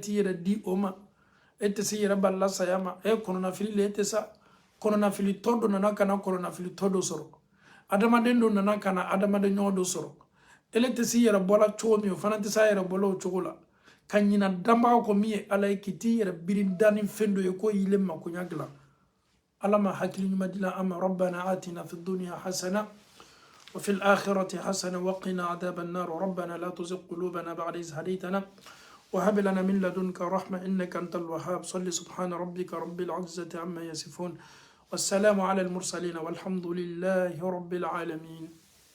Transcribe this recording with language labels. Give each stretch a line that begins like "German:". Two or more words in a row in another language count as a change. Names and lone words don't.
Bambara: t'i yɛrɛ di o ma e tɛ se yɛrɛ balila saya ma e kɔnɔnafili le e tɛ sa kɔnɔnafili tɔ dɔ nana ka na kɔnɔnafili tɔ dɔ sɔrɔ adamaden dɔ nana ka na adamaden ɲɔgɔn dɔ sɔrɔ ele tɛ se yɛrɛ bɔla cogo min o fana tɛ se a yɛrɛ bɔla o cogo la ka ɲina danbaga kɔ min ye ala ye k'i t'i yɛrɛ biri da ni fɛn dɔ ye ko yile makoɲa dilan ala ma hakili ɲuman di la an ma
Arabic: ربنا آتنا في الدنيا حسنة وفي الآخرة حسنة وقنا عذاب النار ربنا لا تزغ قلوبنا بعد إذ هديتنا وهب لنا من لدنك رحمة إنك أنت الوهاب صل سبحان ربك رب العزة عما يصفون والسلام على المرسلين والحمد لله رب العالمين